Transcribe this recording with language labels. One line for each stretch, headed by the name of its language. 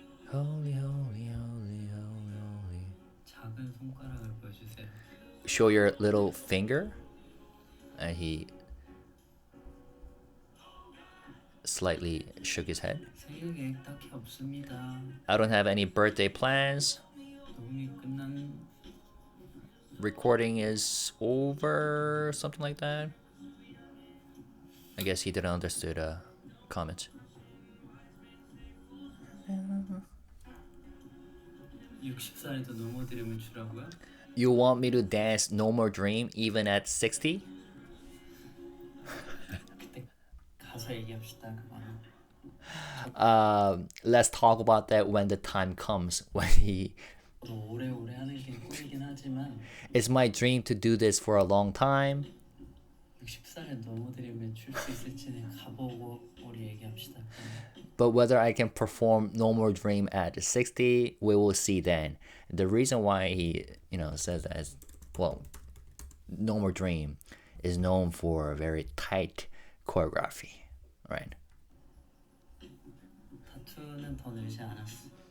English: Holy, holy, holy, holy, holy.
Korean: 작은 손가락을 보여주세요.
English: Show your little finger. And he slightly shook his head.
Korean: 생일 계획 딱히 없습니다.
English: I don't have any birthday plans.
Korean: 녹음이 끝난.
English: Recording is over, something like that. I guess he didn't understood a comment.
Korean: 60살에도 노모 드림을 주라고요?
English: You want me to dance No More Dream even at 60?
Korean: 그때 가서 얘기합시다 그거는.
English: Let's talk about that when the time comes. When he.
Korean: 오래오래 하는 게 꿈이긴 하지만.
English: It's my dream to do this for a long time.
Korean: 60살에 노모 드림을 출 수 있을지는 가보고 우리 얘기합시다.
English: But whether I can perform No More Dream at 60, we will see then. The reason why he, says that is, well, No More Dream is known for a very tight choreography, right?
Korean: 타투는 더 늘지 않았어.